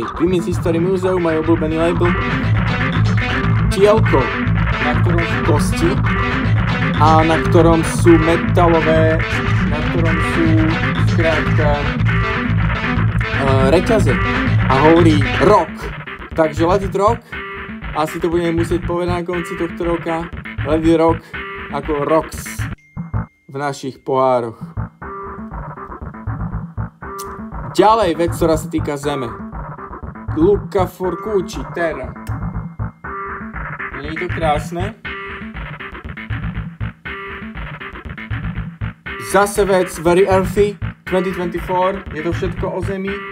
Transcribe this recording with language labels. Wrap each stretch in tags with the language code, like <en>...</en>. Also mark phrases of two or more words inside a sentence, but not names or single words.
<sk>Women's History Museum, môj obľúbený label. Tielko, na ktorom sú kosti a na ktorom sú metalové, na ktorom sú skrátka reťaze a hovorí rock.</sk> <en>Takže let it rock,</en> <sk>asi to budeme musieť povedať na konci tohto roka.</sk> <en>Let it rock</en> <sk>ako rocks v našich pohároch. Ďalej vec, ktorá sa týka zeme. Luca Forcucci, Terra. Nie je to krásne? Zase vec Very Earthy 2024, je to všetko o zemi.</sk>